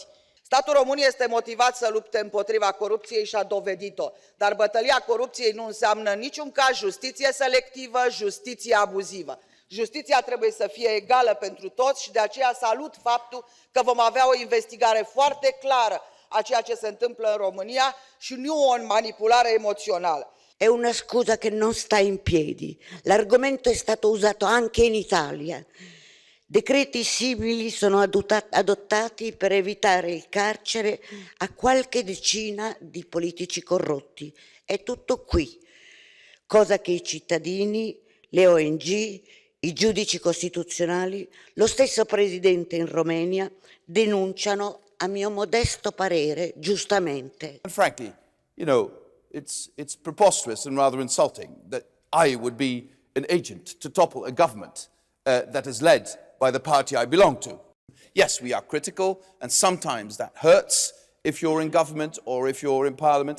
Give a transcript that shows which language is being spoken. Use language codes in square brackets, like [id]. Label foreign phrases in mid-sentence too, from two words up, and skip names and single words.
[ro] Statul român este motivat să lupte împotriva corupției și a dovedit-o, dar bătălia corupției nu înseamnă în niciun caz justiție selectivă, justiție abuzivă. Justiția trebuie să fie egală pentru toți și de aceea salut faptul că vom avea o investigare foarte clară a ceea ce se întâmplă în România și nu o manipolare emozională. [it] È una scusa che non sta in piedi. L'argomento è stato usato anche in Italia. Decreti simili sono adottati per evitare il carcere a qualche decina di politici corrotti. È tutto qui, cosa che i cittadini, le ONG, i giudici costituzionali, lo stesso presidente in Romania denunciano, a mio modesto parere, giustamente. [en] And frankly, you know, it's preposterous and rather insulting that I would be an agent to topple a government that is led by the party I belong to. Yes, we are critical, and sometimes that hurts if you're in government or if you're in parliament.